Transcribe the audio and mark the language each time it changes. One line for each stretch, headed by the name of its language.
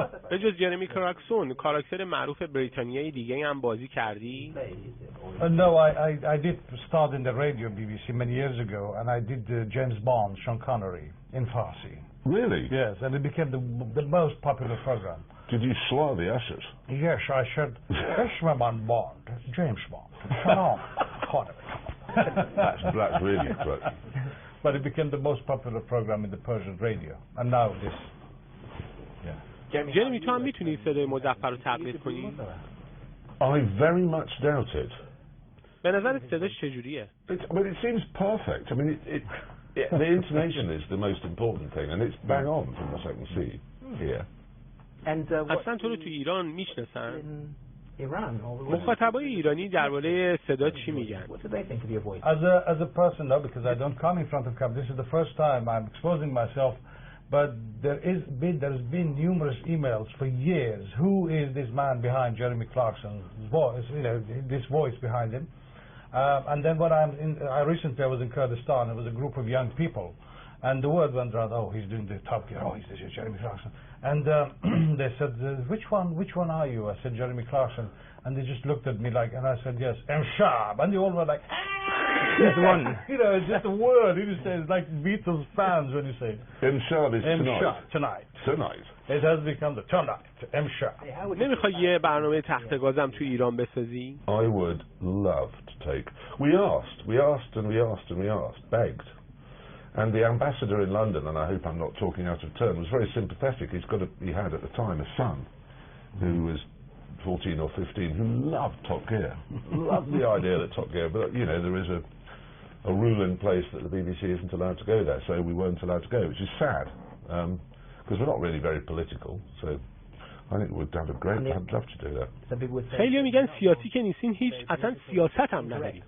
Persian: به جز جرمی کلارکسون کاراکتر معروف بریتانیایی دیگه هم بازی کردی؟
English: No, I did start in the radio BBC many years ago, and I did James Bond, Sean Connery, in Farsi. Really? Yes, and it became the most popular program. Did you slur the ushers? Yes, I said, Ishmael Bond, James Bond, Sean Connery. That's really good. But it became the most popular program in the Persian radio, and now this.
Persian: جرمی تو هم میتونی صدای مظفر رو تقلید کنی؟
English: I very much doubt it.
Persian: به نظرت صداش چجوریه؟
English: But it seems perfect. I mean, the intonation is the most important thing, and it's bang on from what I can see here.
Persian: اصلا تو رو تو ایران میشناسن؟ مخاطبای ایرانی درباره صدا چی میگن؟
English: As a person, no, because I don't come in front of camera. This is the first time I'm exposing myself. But there's been numerous emails for years. Who is this man behind Jeremy Clarkson's voice? You know, this voice behind him. And then when I recently was in Kurdistan. It was a group of young people, and the word went around. Oh, he's doing the Top Gear. Oh, this is Jeremy Clarkson. And they said, which one are you? I said, Jeremy Clarkson. And they just looked at me like, and I said, yes, M Sharp. And they all were like, this one. You know, it's just a word. You say it's like Beatles fans when you say M Sharp is M tonight. Sharp, tonight. Tonight. It has become the tonight. M Sharp.
Persian: نمیخوای یه برنامه تخت گازم تو ایران بسازی؟
English: I would love to take. We asked, begged. And the ambassador in London, and I hope I'm not talking out of turn, was very sympathetic. He had at the time a son who was 14 or 15 who loved Top Gear. Loved the idea that Top Gear, but you know, there is a rule in place that the BBC isn't allowed to go there, so we weren't allowed to go, which is sad. because we're not really very political. So I think we'd have a great. I'd love to do that.
Persian: خیلی میگن سیاسی که نیستین هیچ اصلا سیاست هم نداریم.